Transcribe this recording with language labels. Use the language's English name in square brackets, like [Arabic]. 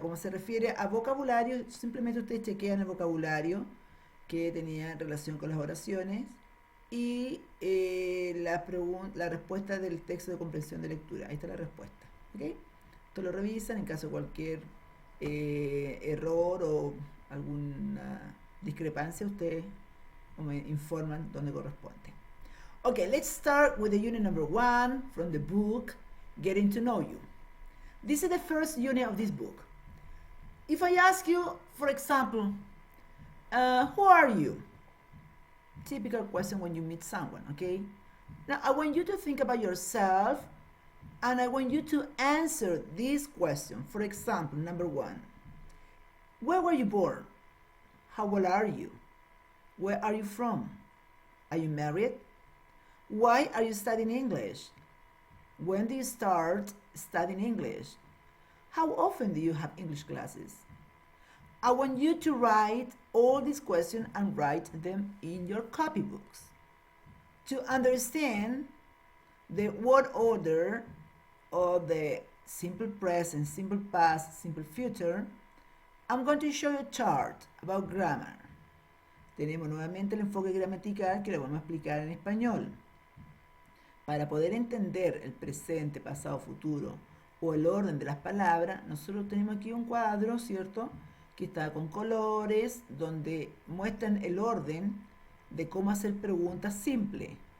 [Spanish] Como se refiere a vocabulario, simplemente ustedes chequean el vocabulario que tenía en relación con las oraciones y la respuesta del texto de comprensión de lectura. Ahí está la respuesta. ¿Okay? Esto lo revisan en caso de cualquier error o alguna discrepancia, ustedes me informan donde corresponde. [English] Okay, let's start with the unit number 1 from the book, Getting to Know You. This is the first unit of this book. If I ask you, for example, who are you? Typical question when you meet someone, okay? Now, I want you to think about yourself and I want you to answer this question. For example, number 1, where were you born? How old are you? Where are you from? Are you married? Why are you studying English? When do you start studying English? How often do you have English classes? I want you to write all these questions and write them in your copybooks. To understand the word order of the simple present, simple past, simple future, I'm going to show you a chart about grammar. [Spanish] Tenemos nuevamente el enfoque gramatical que lo vamos a explicar en español. Para poder entender el presente, pasado, futuro o el orden de las palabras, nosotros tenemos aquí un cuadro, ¿cierto? Que está con colores, donde muestran el orden de cómo hacer preguntas simples.